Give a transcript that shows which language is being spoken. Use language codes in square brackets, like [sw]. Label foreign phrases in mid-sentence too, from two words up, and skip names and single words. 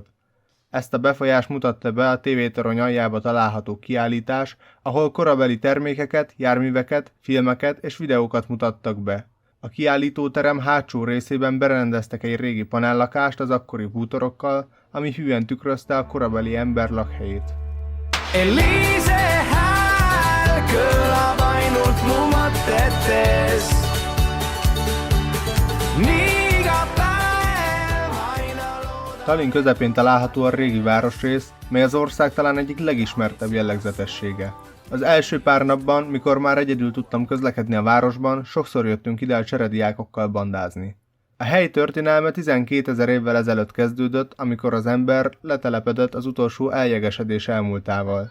[hu] Ezt a befolyást mutatta be a tévétorony aljába található kiállítás, ahol korabeli termékeket, járműveket, filmeket és videókat mutattak be. A kiállítóterem hátsó részében berendeztek egy régi panellakást az akkori bútorokkal, ami hűen tükrözte a korabeli ember lakhelyét. [et] Elise hääl kõlab ainult mu mõtetes. Iga päev aina loodan. [hu] Tallinn közepén található a régi városrész, mely az ország talán egyik legismertebb jellegzetessége. Az első pár napban, mikor már egyedül tudtam közlekedni a városban, sokszor jöttünk ide a cserediákokkal bandázni. A hely történelme 12 000 évvel ezelőtt kezdődött, amikor az ember letelepedett az utolsó eljegesedés elmúltával.